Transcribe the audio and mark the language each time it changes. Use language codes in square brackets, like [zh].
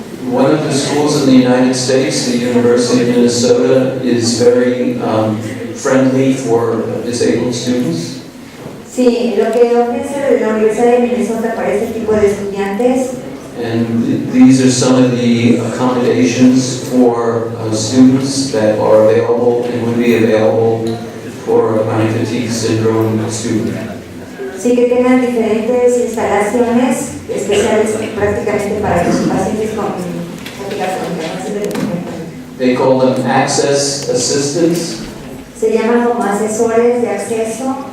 [en] One of the schools in the United States, the University of Minnesota, is very friendly for disabled students. [es] Sí, lo que ofrece la Universidad de Minnesota para este tipo de estudiantes. [en] And these are some of the accommodations for students that are available and would be available for a chronic fatigue syndrome student. [es] Sí, que tengan diferentes instalaciones especiales prácticamente para los pacientes con fatiga crónica. [en] They call them access assistants. [es] Se llaman como asesores de acceso.